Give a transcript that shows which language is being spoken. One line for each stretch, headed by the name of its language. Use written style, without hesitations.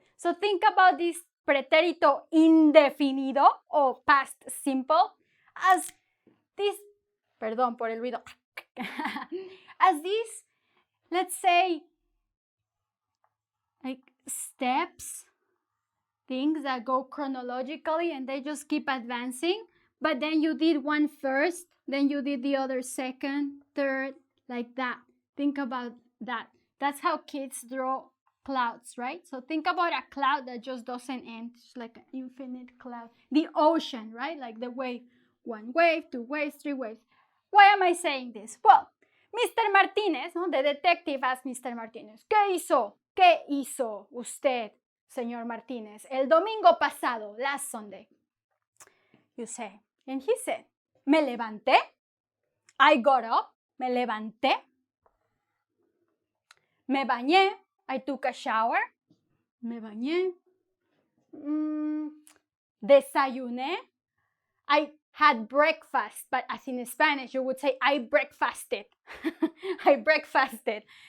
English: So think about this pretérito indefinido or past simple as this,
Spanish: perdón por el ruido,
English: as these, let's say, like steps, things that go chronologically and they just keep advancing, but then you did one first, then you did the other second, third, like that. Think about that. That's how kids draw clouds, right? So think about a cloud that just doesn't end. It's like an infinite cloud. The ocean, right? Like the wave. One wave, two waves, three waves. Why am I saying this? Well, Mr. Martinez, ¿no? The detective asked Mr.
Spanish: Martinez, ¿qué hizo usted, señor Martínez, el domingo pasado,
English: last Sunday? You say, and he said,
Spanish: me levanté,
English: I got up,
Spanish: me levanté, me bañé,
English: I took a shower,
Spanish: me bañé, desayuné,
English: I had breakfast, but as in Spanish, you would say, I breakfasted. I breakfasted.